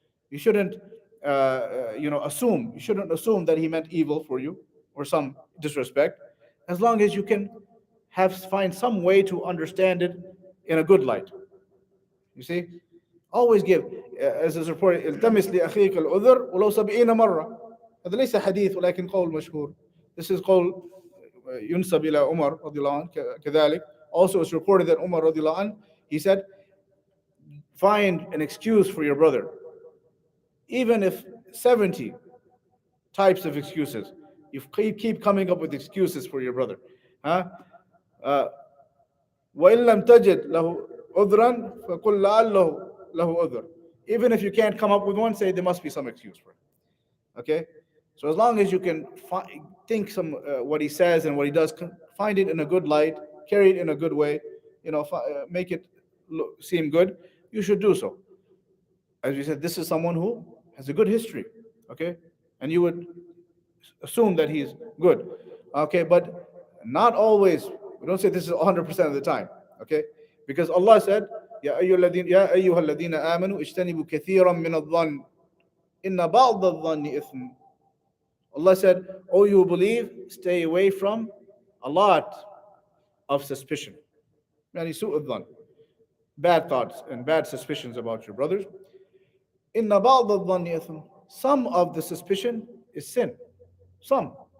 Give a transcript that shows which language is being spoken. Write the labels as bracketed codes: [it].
[en] You shouldn't, assume. You shouldn't assume that he meant evil for you or some disrespect, as long as you can find some way to understand it in a good light. You see, always give, as is reported, [ar] التمس لأخيك العذر ولو 70 مرة. هذا ليس حديث ولكن قول مشهور. [en] This is [ar] قول ينسب إلى عمر رضي الله عنه كذلك. [en] Also, it's reported that Umar radiallahu anh, he said, find an excuse for your brother, even if 70 types of excuses. You keep coming up with excuses for your brother. [ar] وَإِن لَمْ تَجِدْ لَهُ عُذْرًا فَقُلْ لَعَلَّهُ لَهُ عُذْرٌ. [en] Even if you can't come up with one, say there must be some excuse for it. Okay? So as long as you can think some what he says and what he does, find it in a good light, carry it in a good way, make it seem good, you should do so. As we said, this is someone who has a good history, okay? And you would assume that he's good, okay? But not always. We don't say this is 100% of the time, okay? Because Allah said, [ar] يا أيها الذين آمنوا اجتنبوا كثيرا من الظن إن بعض الظن إثم. [en] Allah said, oh, you believe, stay away from a lot of suspicion. [ar] Yani su'ud dhan, [en] bad thoughts and bad suspicions about your brothers. [ar] Inna ba'd al-dhanni ithm. [en] Some of the suspicion is sin. Some.